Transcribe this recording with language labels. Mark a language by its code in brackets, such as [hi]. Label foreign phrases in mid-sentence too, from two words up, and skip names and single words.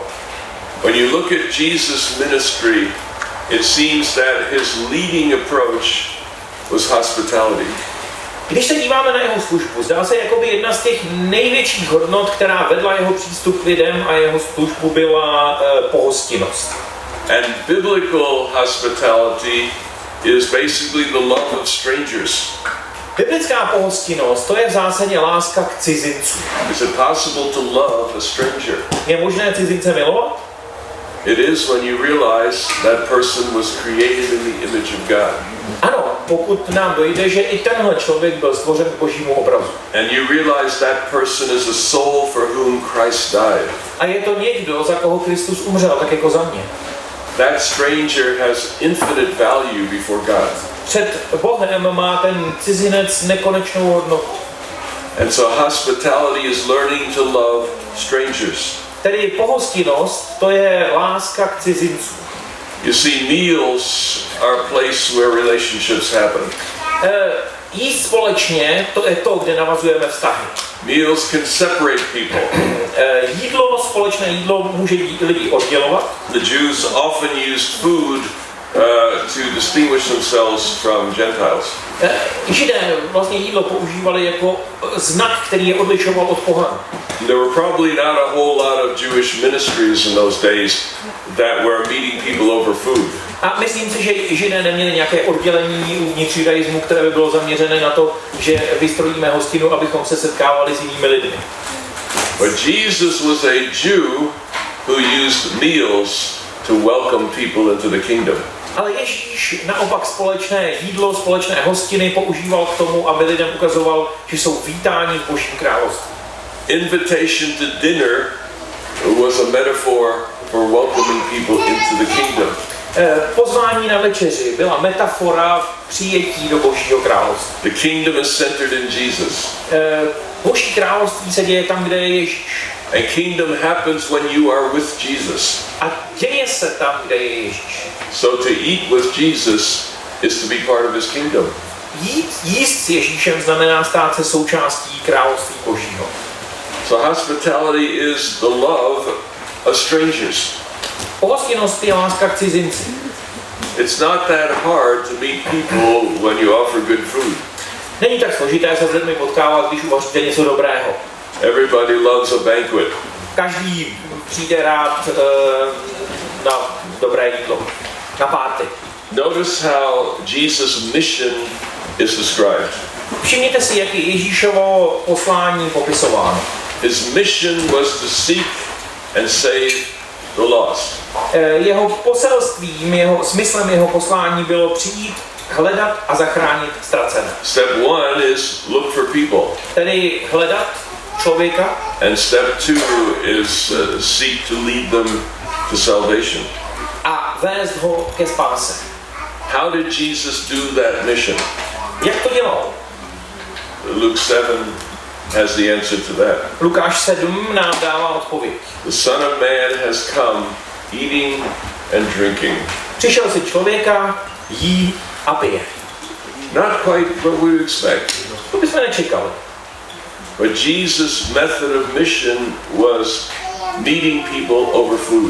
[en] When you look at Jesus' ministry, it seems that his leading approach was hospitality. [cs] Když se díváme na jeho službu, zdá se jako by jedna z těch největších hodnot, která vedla jeho přístup k lidem a jeho službu byla pohostinnost. [en] And biblical hospitality is basically the love of strangers. [cs] Biblická pohostinnost, to je v zásadě láska k cizincům. [en] Is it possible to love a stranger? [cs] Je možné cizince milovat? [en] It is when you realize that person was created in the image of God. [cs] Ano, pokud nám dojde, že i tenhle člověk byl stvořen k božímu obrazu. [en] And you realize that person is a soul for whom Christ died. [cs] A je to někdo, za koho Kristus umřel, tak jako za mě. [en] That stranger has infinite value before God. [cs] Před Bohem má ten cizinec nekonečnou hodnotu. [en] And so hospitality is learning to love strangers. [cs] Tedy pohostinnost, to je láska k cizincům. [en] You see, meals are a place where relationships happen. [cs] Jíst společně, to je to, kde navazujeme vztahy. [en] Meals can separate people. [cs] Společné jídlo může lidi oddělovat. [en] The Jews often used food to distinguish themselves from Gentiles. [cs] Židé vlastně jídlo používali jako znak, který je odlišoval od pohanů. [en] There were probably not a whole lot of Jewish ministries in those days that were meeting people over food. [cs] A myslím si, že Židé neměli nějaké oddělení uvnitř judaismu, které by bylo zaměřené na to, že vystrojíme hostinu, abychom se setkávali s jinými lidmi. [en] But Jesus was a Jew who used meals to welcome people into the kingdom. [cs] Ale Ježíš naopak společné jídlo, společné hostiny používal k tomu, aby lidem ukazoval, že jsou vítáni v Božím království. [en] Invitation to dinner was a metaphor for welcoming people into the kingdom. [cs] Pozvání na večeři byla metafora přijetí do Božího království. [en] The kingdom is centered in Jesus. [cs] Boží království se děje tam, kde je Ježíš. [en] And kingdom happens when you are with Jesus. [cs] A děje se tam, kde je Ježíš. [en] So to eat with Jesus is to be part of his kingdom. [cs] Jíst s Ježíšem znamená stát se součástí království Božího. [en] So hospitality is the love of strangers. [cs] Pohostinnost je láska k cizinci. [en] It's not that hard to meet people when you offer good food. [cs] Není tak složité se s lidmi potkávat, když uvaříte něco dobrého. [en] Everybody loves a banquet. [cs] Každý přijde rád na dobré jídlo, na párty. [en] Notice how Jesus' mission is described. [cs] Všimněte si, jak je Ježíšovo poslání popisováno. [en] His mission was to seek and save the lost. [cs] Jeho poselstvím, smyslem jeho poslání bylo přijít, hledat a zachránit ztracené. [en] Step 1 is look for people. [cs] Tedy hledat člověka. [en] And step 2 is seek to lead them to salvation. [cs] A vést ho ke spáse. [en] How did Jesus do that mission? [cs] Jak to dělal? [en] Luke 7 has the answer to that. [cs] Lukáš 7 nám dává odpověď. [en] The Son of Man has come eating and drinking. [cs] Přišel si člověka, jí a pije. [en] Not quite what we would expect. [cs] To bychom nečekali. [en] But Jesus' method of mission was meeting people over food.